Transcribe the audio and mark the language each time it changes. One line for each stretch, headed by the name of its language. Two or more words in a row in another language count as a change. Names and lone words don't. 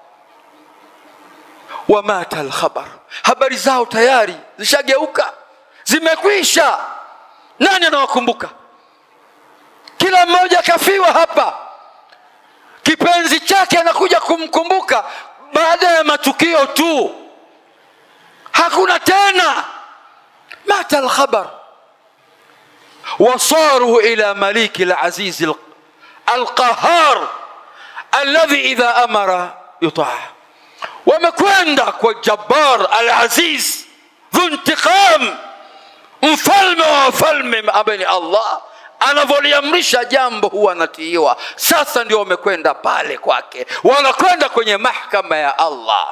Arabic: ومات الخبر,
Swahili: habari zao tayari zishageuka, zimekwisha. Nani anawakumbuka? Kila mmoja kafiwa hapa, kipenzi chake anakuja kumkumbuka baada ya matukio tu, hakuna tena.
Arabic: مات الخبر. وصاروا إلى مليك العزيز القهار الذي إذا أمر يطاع.
Swahili: wamekwenda kwa
Arabic: جبار العزيز ذو انتقام,
Swahili: mfalme wa wafalme ambaye Allah anavoliamrisha jambo huwa natiiwa. Sasa ndio wamekwenda pale kwake, wanakwenda kwenye mahakama ya Allah.